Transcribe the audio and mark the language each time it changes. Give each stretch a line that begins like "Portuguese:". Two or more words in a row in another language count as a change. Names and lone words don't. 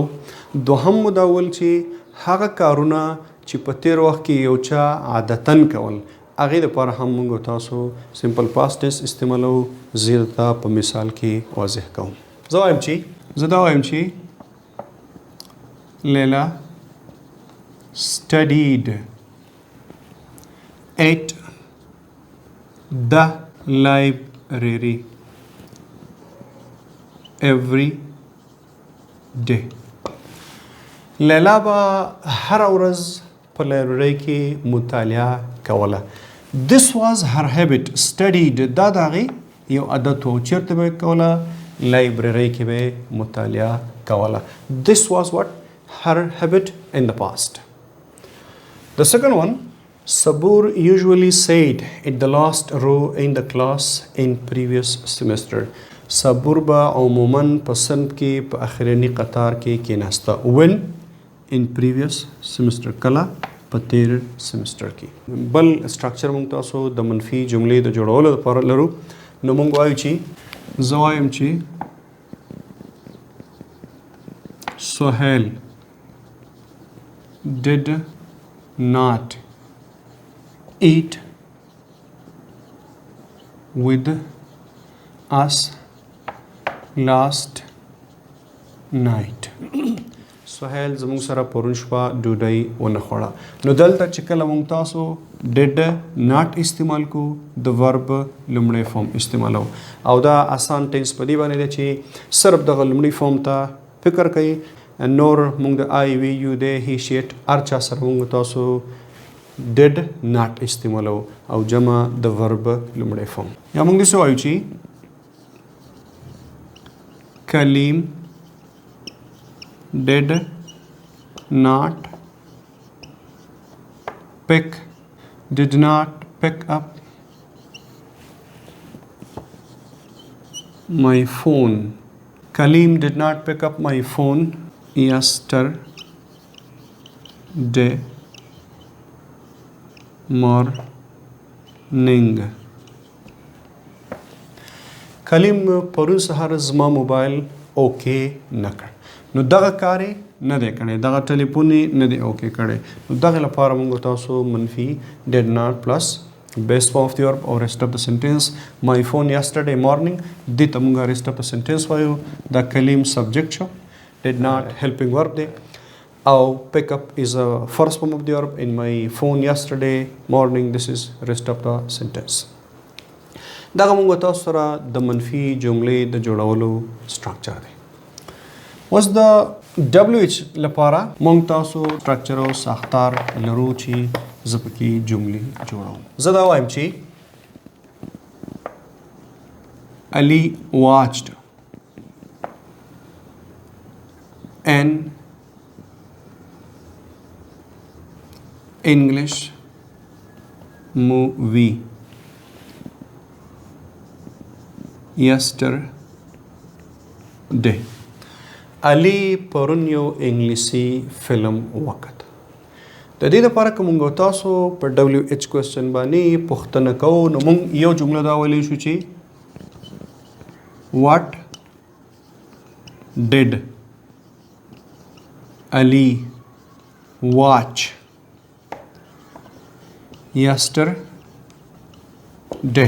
Pashto: دوهم مو دا ویل چې هغه کارونه چې په تیر وخت کې یو چا عادتاً کول هغې دپاره هم موږ تاسو
English: simple past tense
Pashto: استعمالو. زه درته په مثال کې واضح کوم. زه دا وایم چې
English: لیلا studied at the library every day.
Pashto: لیلا به هر ورځ په لایبرري کې مطالعه کوله.
English: This was her habit. Studied
Pashto: دا د هغې یو عادت و. چېرته به یې کوله؟ لایبرري کې به یې مطالعه کوله.
English: This was what? Her habit in the past. The second one, Sabur usually sat at the last row in the class in previous semester.
Pashto: Sabur ba عموماً په صنف کې په اخرني قطار کې کېناسته.
English: When? In previous semester.
Pashto: کله؟ په تیر سمستر کې. بل سټرکچر موږ تاسو د منفي جملې د جوړولو لپاره لرو. نو موږ وایو چې زه وایم چې
English: Sohail did not eat with us last night.
Pashto: سهیل زموږ سره پرون شپه ډوډۍ ونه خوړه. نو دلته چې کله موږ تاسو
English: did not
Pashto: استعمال کو د ورب لومړی فارم استعمالو او دا آسان ټینس په دې باندې دی چې صرف دغه لومړي فارم ته فکر کوي. نور موږ د
English: I we you they he she it
Pashto: هر چا سره موږ تاسو
English: did not
Pashto: استعمالو او جمع د ورب لومړی فارم. یا موږ داسې وایو چې کلیم
English: did not pick up my phone. Kaleem did not pick up my phone yesterday morning.
Pashto: Kaleem پرون سهار زما موبایل اوکې نه کړ. نو دغه کار نه دی کړی، دغه ټلیفون نه دی اوکې کړی. نو دغه لپاره موږ تاسو منفي
English: did not plus base form of the verb or rest of the sentence. My phone yesterday morning
Pashto: دې ته موږ
English: rest of the sentence وایو.
Pashto: دا کلیم subject شو،
English: did not helping verb
Pashto: دی او
English: pick up is a first form of the verb. In my phone yesterday morning this is rest of the sentence.
Pashto: دغه موږ تاسو سره د منفي جملې د جوړولو سټرکچر دی. اوس د WH لپاره موږ تاسو سټرکچر او ساختار لرو چې زه پکې جملې جوړوم. زه دا وایم چې
English: Ali watched an English movie yesterday.
Pashto: علي پرون یو انګلیسي فلم وکړ. د دې لپاره که موږ تاسو په WH کوېسچن باندې پوښتنه کوو نو موږ یو جمله دا ویلی شو چې
English: What did Ali watch yesterday?